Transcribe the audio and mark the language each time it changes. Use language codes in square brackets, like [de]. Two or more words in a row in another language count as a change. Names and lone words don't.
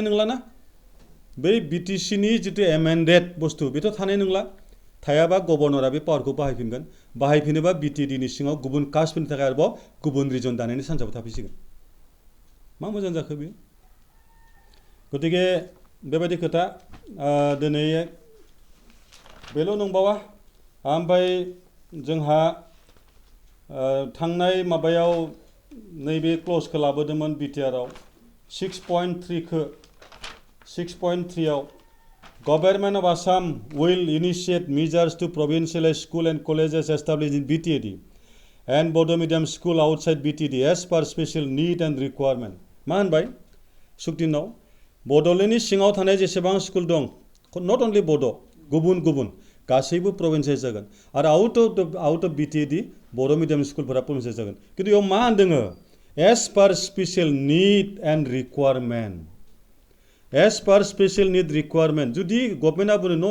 [brx] नंलाना बै बिटिसिनि जितु एमेन्डेड बुस्थु बेथ' थानाय नंला थायाबा गभर्नरा बे पावारखौ बाहायफिनगोन बाहायफिनोबा बिटिएडिनि सिङाव गुबुन कास्टफोरनि थाखाय आरोबाव गुबुन रिजन दानायनि सान्सआबो थाफैसिगोन मा मोजां जाखो बेयो गतिके बेबायदि खोथा दिनै बेल' नंबावा ओमफ्राय जोंहा थांनाय माबायाव नैबे क्ल'जखौ लाबोदोंमोन बिटिआरआव [en] 6.3 आव Government of Assam will initiate measures to provincialize school and colleges established in BTED and Bodo medium school outside BTED as per special need and requirement. [brx] मा होनबाय सुक्तिनाव बड'लेण्डनि सिङाव थानाय जेसेबां स्कुल दं [en] not only [brx] बड' गुबुन गुबुन गासैबो प्रभिन्सियेल जागोन आरो [en] out of [brx] बिटिएडि बर' मिडियाम स्कुलफोरा प्रभिन्सियेल जागोन खिन्थु बेयाव मा होनदों [en] as per special need and requirement as per special need requirement [brx] जुदि गभर्नमेन्टआ बुङो नो